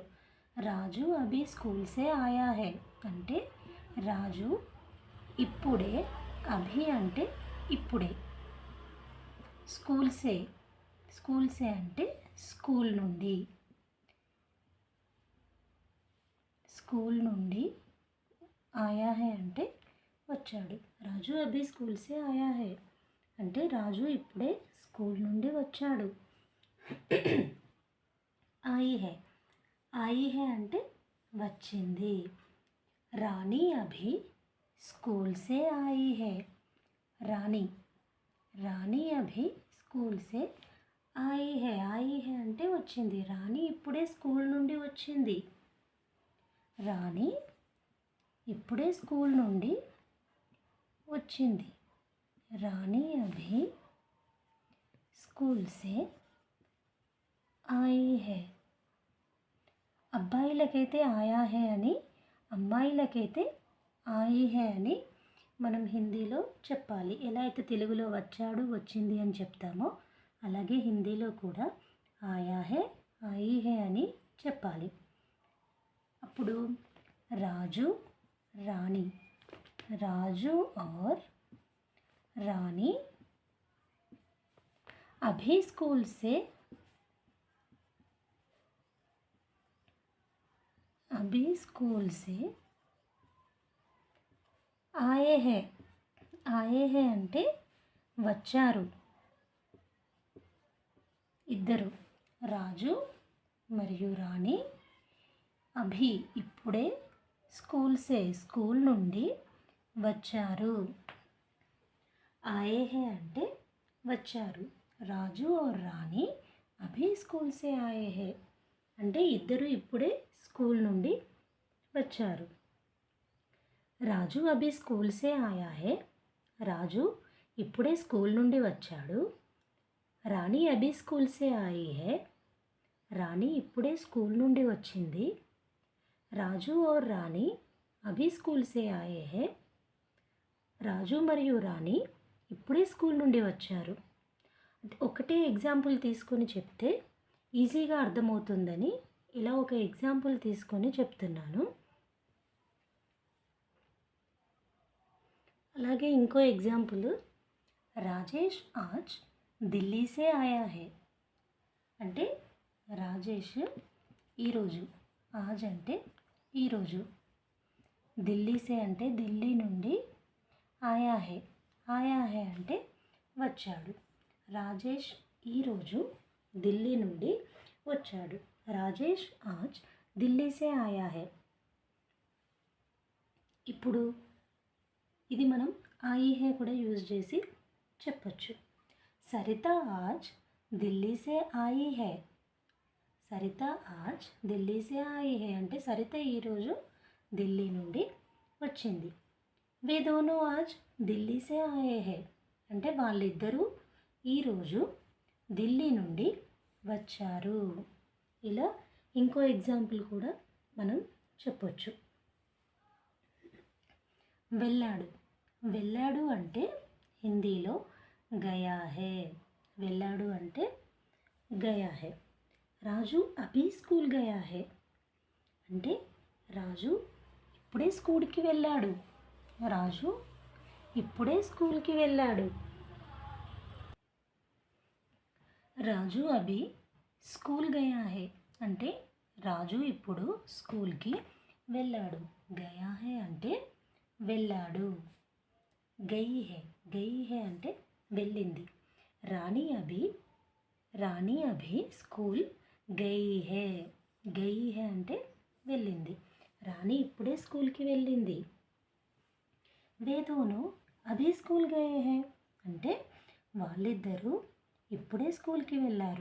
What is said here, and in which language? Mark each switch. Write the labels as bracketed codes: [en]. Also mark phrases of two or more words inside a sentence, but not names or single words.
[hi] राजू अभी स्कूल से आया है [te] అంటే రాజు ఇప్పుడే, అభి అంటే ఇప్పుడే, [hi] स्कूल से [te] అంటే స్కూల్ నుండి, [hi] आया है [te] అంటే వచ్చాడు. [hi] राजू अभी स्कूल से आया है [te] అంటే రాజు ఇప్పుడే స్కూల్ నుండి వచ్చాడు. [hi] आई है [te] అంటే వచ్చింది. [hi] रानी अभी स्कूल से आई है. रानी अभी स्कूल से आई है [te] అంటే వచ్చింది. రాణి ఇప్పుడే స్కూల్ నుండి వచ్చింది. రాణి ఇప్పుడే స్కూల్ నుండి వచ్చింది. [hi] रानी अभी स्कूल से आई है. [te] అబ్బాయిలకైతే [hi] आया है [te] అని, అమ్మాయిలకైతే [hi] आई है [te] అని మనం హిందీలో చెప్పాలి. ఎలా అయితే తెలుగులో వచ్చాడు, వచ్చింది అని చెప్తామో అలాగే హిందీలో కూడా [hi] आया है, आई है [te] అని చెప్పాలి. [hi] అప్పుడు రాజు, రాణి, రాజు और रानी अभी स्कूल से आए हैं. [te] అంటే వచ్చారు. ఇద్దరు, రాజు మరియు రాణి, అభి ఇప్పుడే, స్కూల్ నుండి వచ్చారు. [hi] आए है [te] అంటే వచ్చారు. [hi] राजू और रानी अभी स्कूल से आए है [te] అంటే ఇద్దరు ఇప్పుడే స్కూల్ నుండి వచ్చారు. [hi] राजू अभी स्कूल से आया है. [te] రాజు ఇప్పుడే స్కూల్ నుండి వచ్చాడు. [hi] रानी अभी स्कूल से आई है. [te] రాణి ఇప్పుడే స్కూల్ నుండి వచ్చింది. [hi] राजू और रानी अभी स्कूल से आए है. [te] రాజు మరియు రాణి ఇప్పుడే స్కూల్ నుండి వచ్చారు. ఒకటే ఎగ్జాంపుల్ తీసుకొని చెప్తే ఈజీగా అర్థమవుతుందని ఇలా ఒక ఎగ్జాంపుల్ తీసుకొని చెప్తున్నాను. అలాగే ఇంకో ఎగ్జాంపుల్, [hi] राजेश आज दिल्ली से आया है [te] అంటే రాజేష్ ఈరోజు, ఆజ్ అంటే ఈరోజు, [hi] दिल्ली से [te] అంటే ఢిల్లీ నుండి, [hi] आया है [te] అంటే వచ్చాడు. రాజేష్ ఈరోజు ఢిల్లీ నుండి వచ్చాడు. [hi] राजेश आज दिल्ली से आया है. [te] ఇప్పుడు ఇది మనం [hi] आई है [te] కూడా యూజ్ చేసి చెప్పచ్చు. [hi] सरिता आज दिल्ली से आई है. सरिता आज दिल्ली से आई है [te] అంటే సరిత ఈరోజు ఢిల్లీ నుండి వచ్చింది. [hi] वे दोनों आज दिल्ली से आए हैं [te] అంటే వాళ్ళిద్దరూ ఈరోజు ఢిల్లీ నుండి వచ్చారు. ఇలా ఇంకో ఎగ్జాంపుల్ కూడా మనం చెప్పొచ్చు. వెళ్ళాడు. వెళ్ళాడు అంటే హిందీలో [hi] गया है. [te] వెళ్ళాడు అంటే [hi] गया है. राजू अभी स्कूल गया है [te] అంటే రాజు ఇప్పుడే స్కూల్కి వెళ్ళాడు. రాజు ఇప్పుడే స్కూల్కి వెళ్ళాడు. [hi] राजू अभी स्कूल गया है [te] అంటే రాజు ఇప్పుడు స్కూల్కి వెళ్ళాడు. [hi] गया है [te] అంటే వెళ్ళాడు. [hi] गई है. गई है [te] అంటే వెళ్ళింది. [hi] रानी अभी स्कूल गई है. गई है [te] అంటే వెళ్ళింది. రాణి ఇప్పుడే స్కూల్కి వెళ్ళింది. [hi] वे दोनों अभी स्कूल गए हैं [te] అంటే వాళ్ళిద్దరూ ఇప్పుడే స్కూల్కి వెళ్ళారు.